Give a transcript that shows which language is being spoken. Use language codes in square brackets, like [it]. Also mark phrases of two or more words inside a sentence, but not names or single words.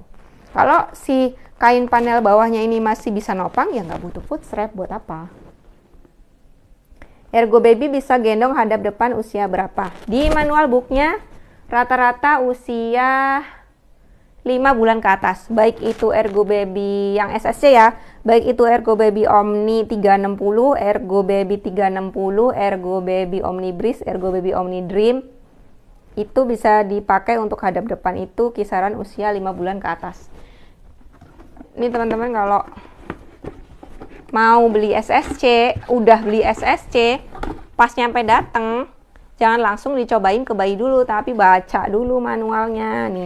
[id] Kalau si kain panel bawahnya ini masih bisa nopang ya nggak butuh [en] foot strap. [id] Buat apa? Ergo baby bisa gendong hadap depan usia berapa? Di [en] manual booknya [id] rata-rata usia 5 bulan ke atas, baik itu Ergo baby yang SSC ya, baik itu Ergo baby Omni 360, Ergo baby 360, Ergo baby Omni Breeze, Ergo baby Omni Dream, itu bisa dipakai untuk hadap depan itu kisaran usia 5 bulan ke atas. Ini teman-teman kalau mau beli SSC, udah beli SSC, pas nyampe dateng, jangan langsung dicobain ke bayi dulu, tapi baca dulu manualnya nih.